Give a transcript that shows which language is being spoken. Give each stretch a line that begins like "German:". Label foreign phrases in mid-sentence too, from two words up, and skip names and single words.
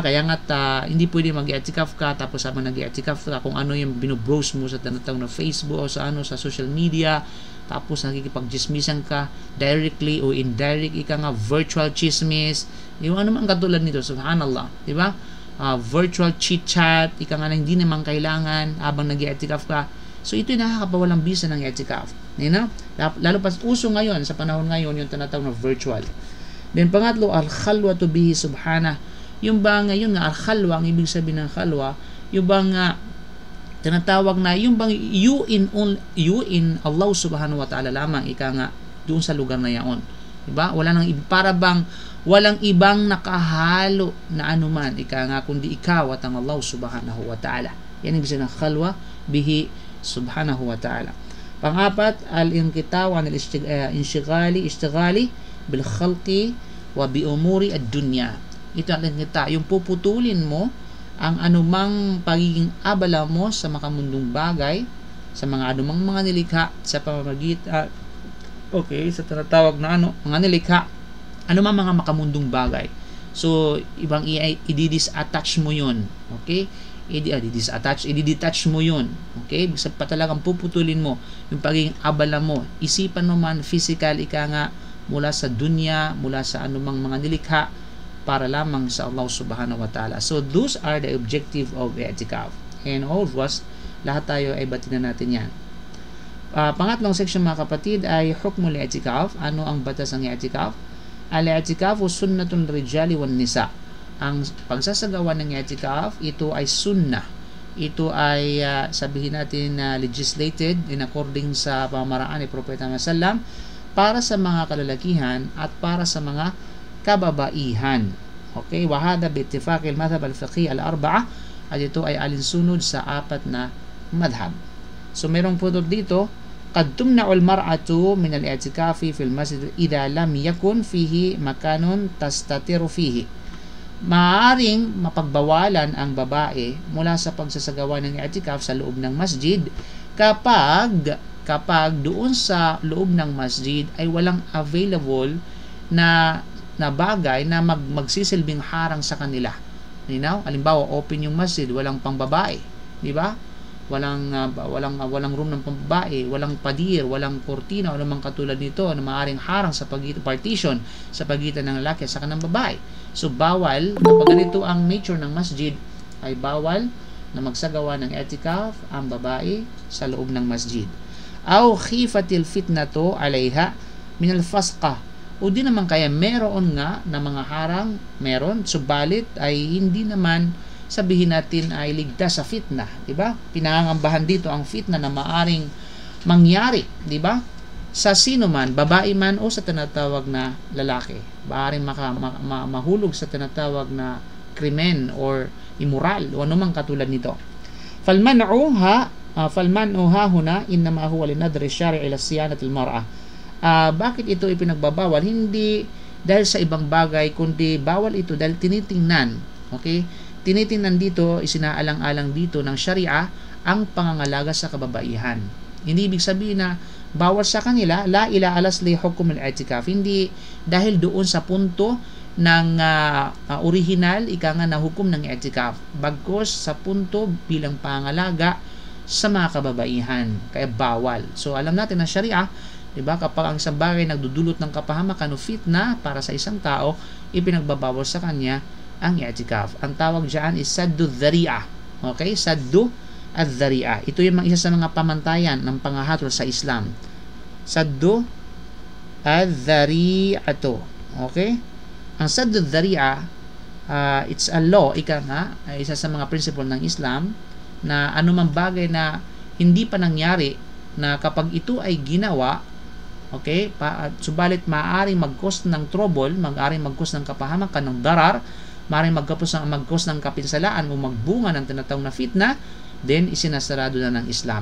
Filipino: Kaya nga hindi pwede mag-i'tikaf ka tapos habang nag-i'tikaf ka kung ano yung binobrowse mo sa tinatawag na Facebook o sa
English: social media,
Filipino: tapos nakikipag-chismisan ka directly o indirect, ika nga virtual chismis, yung ano man katulad nito, subhanallah, diba?
English: Virtual chit-chat,
Filipino: ika nga na hindi naman kailangan habang nag-i'tikaf ka. So ito yung nakakapawalang bisa ng i'tikaf, lalo pa uso ngayon sa panahon ngayon yung tinatawag na virtual. Then pangatlo,
Arabic: الخلوة به سبحانه.
Filipino: Yung ba ngayon nga al-khalwa, ang ibig sabihin ng khalwa, yung bang tinatawag na yung bang you in Allah
Arabic: سبحانه وتعالى
Filipino: lamang, ika nga doon sa lugar na yaon, diba? Para bang walang ibang nakahalo na anuman, ika nga kundi ikaw at ang Allah
Arabic: سبحانه وتعالى.
Filipino: Yan ang ibig sabihin ng
Arabic: خلوة به سبحانه وتعالى.
Filipino: Pang-apat,
Arabic: الانقطاع عن الاشتغال بالخلق وبأمور الدنيا.
Filipino: Ito ang kita, yung puputulin mo ang anumang pagiging abala mo sa makamundong bagay, sa mga anumang mga nilikha sa pamamagitan sa tinatawag na mga nilikha, anumang mga makamundong bagay. So ibang i-disattach mo yun, okay? I-detach mo yun, okay? Bisa pa talagang puputulin mo yung pagiging abala mo, isipan mo man, physical, ika nga, mula sa dunya, mula sa anumang mga nilikha, para lamang sa Allah
Arabic: سبحانه وتعالى.
English: So those are the objective of i'tikaf. And all of us,
Filipino: lahat tayo ay batinan natin yan. Pangatlong section mga kapatid ay hukmul i'tikaf. Ano ang batas ng i'tikaf?
Arabic: الاعتكاف سنة للرجال والنساء.
Filipino: Ang pagsasagawa ng i'tikaf, ito ay sunnah. Ito ay sabihin natin
English: legislated in according
Filipino: sa pamamaraan ni Propeta Muhammad sallam para sa mga kalalakihan at para sa mga kababaihan.
Arabic: Okay, وهذا باتفاق المذاهب الفقهية الأربعة,
Filipino: at ito ay alinsunod sa apat na madhab. So merong putol dito,
Arabic: قد تمنع المرأة من الاعتكاف في المسجد إذا لم يكن فيه مكان تستتر فيه.
Filipino: Maaring mapagbawalan ang babae mula sa pagsasagawa ng i'tikaf sa loob ng masjid kapag doon sa loob ng masjid ay walang available na bagay na magsisilbing harang sa kanila. Halimbawa, open yung masjid, walang pangbabae, di ba? Walang room ng pambabae, walang padir, walang kortina, o namang katulad nito na maaaring harang sa partition sa pagitan ng lalaki at saka ng babae. So bawal, kapag ganito ang nature ng masjid, ay bawal na magsagawa ng i'tikaf ang babae sa loob ng masjid.
Arabic: أو خيفة الفتنة عليها من الفسقة,
Filipino: o di naman kaya meron nga na mga harang, meron, subalit ay hindi naman sabihin natin ay ligtas sa fitna, di ba? Pinangangambahan dito ang fitna na maaring mangyari, di ba? Sa sino man, babae man o sa tinatawag na lalaki, maaring mahulog sa tinatawag na krimen or immoral o anumang katulad nito.
Arabic: فالمنع هاهنا إنما هو لنظر الشارع إلى صيانة المرأة.
Filipino: Bakit ito ipinagbabawal? Hindi dahil sa ibang bagay, kundi bawal ito dahil tinitingnan, okay? Tinitingnan dito, isinaalang-alang dito ng Sharia ang pangangalaga sa kababaihan. Hindi ibig sabihin na bawal sa kanila,
Arabic: لا إلى الأصل لحكم الاعتكاف.
Filipino: Hindi dahil doon sa punto ng original, ika nga na hukom ng i'tikaf. Bagkos sa punto bilang pangalaga sa mga kababaihan. Kaya bawal. So alam natin na Sharia, diba, kapag ang isang bagay nagdudulot ng kapahamakan o fitna para sa isang tao, ipinagbabawal sa kanya ang i'tikaf. Ang tawag diyan is
Arabic: سد ذريعة.
Filipino: Okay?
Arabic: سد الذريعة.
Filipino: Ito yung isa sa mga pamantayan ng pangahatol sa Islam.
Arabic: سد الذريعة. Okay? Ang سد الذريعة,
English: it's a law,
Filipino: ika nga, isa sa mga principle ng Islam, na anumang bagay na hindi pa nangyari, na kapag ito ay ginawa, okay, subalit maaaring mag-cause ng trouble, maaaring mag-cause ng kapahamakan, ng darar, maaaring mag-cause ng kapinsalaan o magbunga ng tinatawag na fitna, then isinasarado na ng Islam.